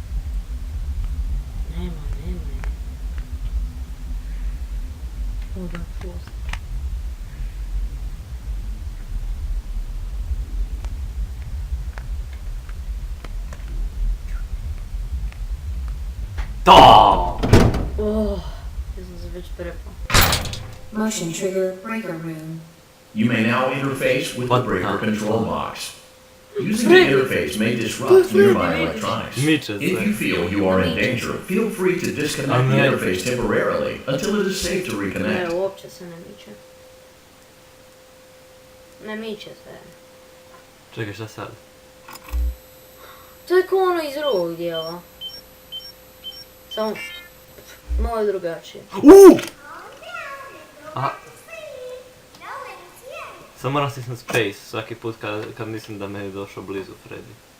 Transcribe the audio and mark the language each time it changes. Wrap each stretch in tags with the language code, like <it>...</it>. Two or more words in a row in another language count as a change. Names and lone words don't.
<hr>Nemoj. Oda, čuo sam. To! Ja sam se već prepao.</hr> <en>Motion trigger breaker room. You may now interface with the breaker control box. Using the interface may disrupt nearby electronics. If you feel you are in danger, feel free to disconnect the interface temporarily until it is safe to reconnect.</en> <hr>Ne, uopće se ne miče. Ne miče se. Čekaj, šta sad? To je ko ono iz drugog dijela. Samo malo je drugačije. Aha. Samo moram stisnut space svaki put kad mislim da me je došao blizu Freddy.</hr>